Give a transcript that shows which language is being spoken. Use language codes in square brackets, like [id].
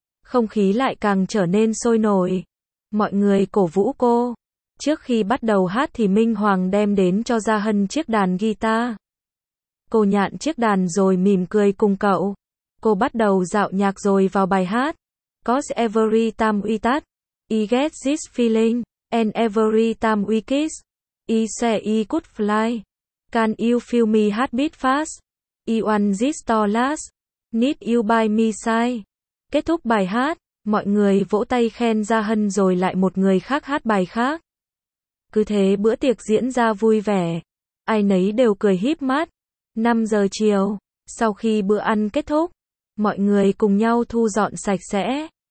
[vi] Không khí lại càng trở nên sôi nổi. Mọi người cổ vũ cô. Trước khi bắt đầu hát thì Minh Hoàng đem đến cho Gia Hân chiếc đàn guitar. Cô nhặt chiếc đàn rồi mỉm cười cùng cậu. Cô bắt đầu dạo nhạc rồi vào bài hát. [en] Cause every time we touch, I get this feeling, and every time we kiss, I say I could fly. Can you feel me heartbeat fast? I want this to last, need you by me side. [vi] Kết thúc bài hát, mọi người vỗ tay khen Gia Hân rồi lại một người khác hát bài khác. Cứ thế bữa tiệc diễn ra vui vẻ, ai nấy đều cười híp mắt. 5 giờ chiều, sau khi bữa ăn kết thúc, mọi người cùng nhau thu dọn sạch sẽ.